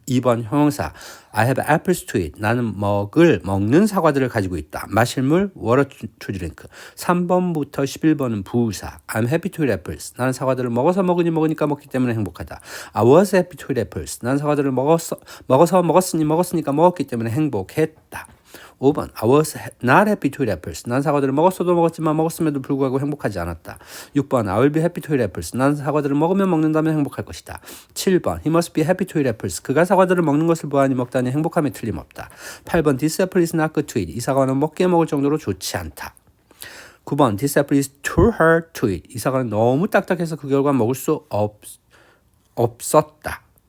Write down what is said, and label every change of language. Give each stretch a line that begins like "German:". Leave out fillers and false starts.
English: 2번 형용사 I have apples to eat.
Korean: 나는 먹는 사과들을 가지고 있다. 마실 물
English: water to drink.
Korean: 3번부터 11번은 부사
English: I'm happy to eat apples.
Korean: 나는 사과들을 먹으니까 먹기 때문에 행복하다.
English: I was happy to eat apples.
Korean: 나는 사과들을 먹었으니까 먹었기 때문에 행복했다.
English: 5번 I was not happy to eat apples.
Korean: 난 사과들을 먹었음에도 불구하고 행복하지 않았다.
English: 6번 I will be happy to eat apples.
Korean: 난 사과들을 먹는다면 행복할 것이다.
English: 7번 He must be happy to eat apples.
Korean: 그가 사과들을 먹는 것을 보아하니 먹다니 행복함에 틀림없다. 8번
English: This apple is not good to eat.
Korean: 이 사과는 먹을 정도로 좋지 않다.
English: 9번 This apple is too hard to eat.
Korean: 이 사과는 너무 딱딱해서 그 결과 먹을 수 없다.